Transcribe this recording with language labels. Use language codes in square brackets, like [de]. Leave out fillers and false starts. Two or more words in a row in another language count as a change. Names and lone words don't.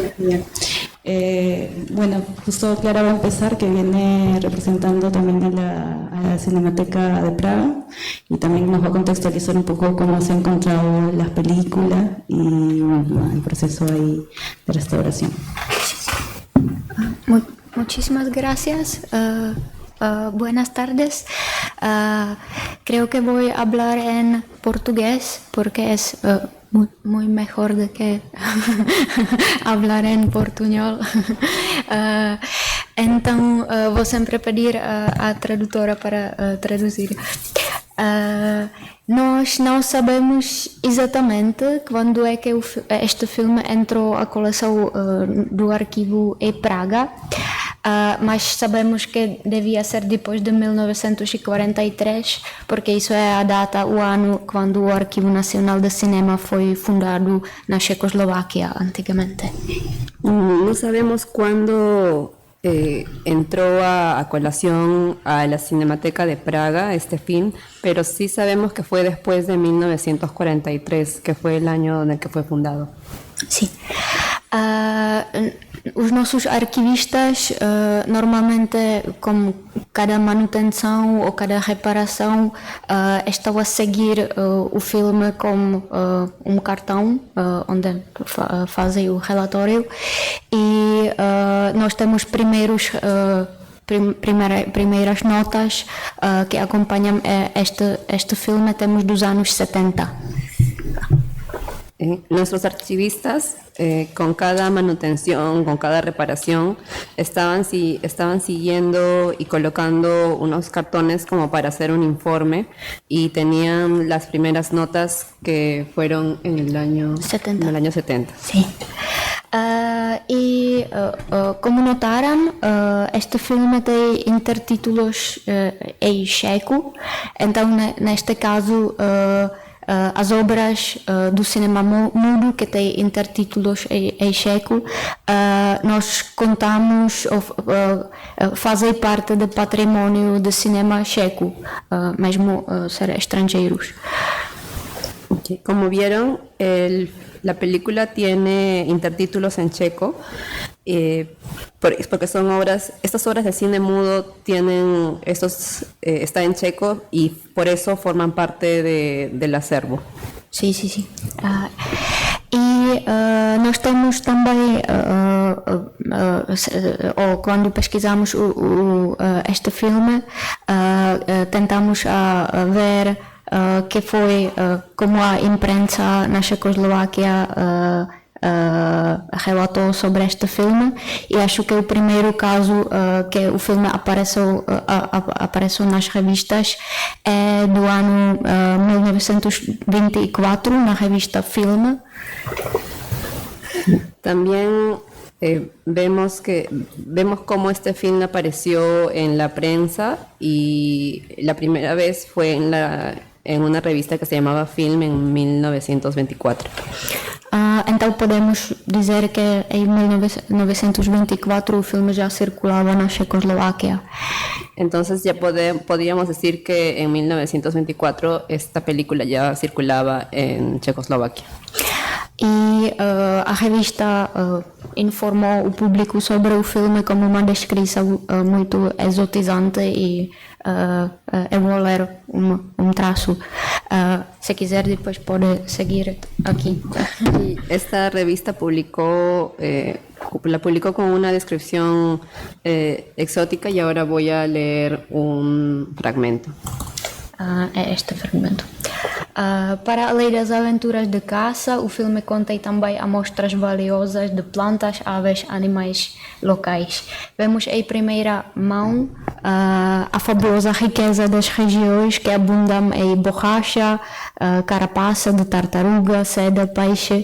[es] Justo Clara va a empezar, que viene representando también a la Cinemateca de Praga, y también nos va a contextualizar un poco cómo se han encontrado las películas y el proceso ahí de restauración. Muchísimas gracias. Buenas tardes. Creo que voy a hablar en portugués porque es muy mejor de que hablar em portunhol. [pt] Então, vou sempre pedir à tradutora para traduzir. Nós não sabemos exatamente quando é que este filme entrou à coleção do arquivo em Praga, mas sabemos que devia ser depois de 1943, porque isso é a data, o ano quando o Arquivo Nacional de Cinema foi fundado na Checoslovaquia antigamente. [es] No sabemos cuándo entró a colación a la Cinemateca de Praga este film, pero sí sabemos que fue después de 1943, que fue el año en el que fue fundado. Sí. [pt] Os nossos arquivistas, normalmente, com cada manutenção ou cada reparação, estão a seguir o filme com cartão, onde fazem o relatório, e nós temos primeiras notas que acompanham este filme, temos dos anos 70. [es] Nuestros archivistas, con cada manutención, con cada reparación, estaban siguiendo y colocando unos cartones como para hacer un informe, y tenían las primeras notas que fueron en el año 70. Sí. [pt] Como notaram, este filme tem intertítulos em checo, então neste caso as obras do cinema mudo que têm intertítulos em checo, nós contamos, fazem parte do patrimônio do cinema checo, mesmo ser estrangeiros. [es] Okay. Como vieron, la película tiene intertítulos en checo, porque son estas obras de cine mudo tienen está en checo y por eso forman parte del acervo. [pt] Sim. E nós temos também, quando pesquisamos este filme, tentamos ver que foi como a imprensa na Checoslováquia relatou sobre este filme, e acho que o primeiro caso que o filme apareceu nas revistas é do ano 1924, na revista Film. [es] También vemos cómo este film apareció en la prensa, y la primera vez fue en una revista que se llamaba Film en 1924. [pt] Então podemos dizer que em 1924 o filme já circulava na Checoslováquia. [es] Entonces ya podríamos decir que en 1924 esta película ya circulaba en Checoslovaquia. [pt] E a revista informou o público sobre o filme como uma descrição muito exotizante, e eu vou ler traço. Se quiser, depois pode seguir aqui. [es] Esta revista la publicó con una descripción exótica, y ahora voy a leer un fragmento. [pt] É este fragmento. Para além das aventuras de caça, o filme contém também amostras valiosas de plantas, aves, animais locais. Vemos em primeira mão a fabulosa riqueza das regiões que abundam em borracha, carapaça de tartaruga, seda, peixe.